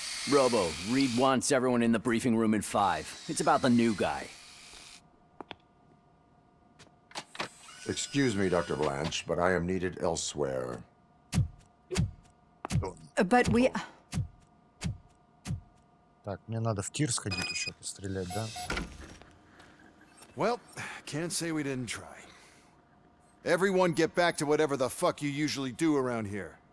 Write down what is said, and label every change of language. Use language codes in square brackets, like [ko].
[en] Robo, Reed wants everyone in the briefing room in 5. It's about the new guy. Excuse me, Dr. Blanche, but I am needed elsewhere. But we... [ru] Так, мне надо в тир сходить еще пострелять, да? [en] Well, can't say we didn't try. Everyone get back to whatever the fuck you usually do around here.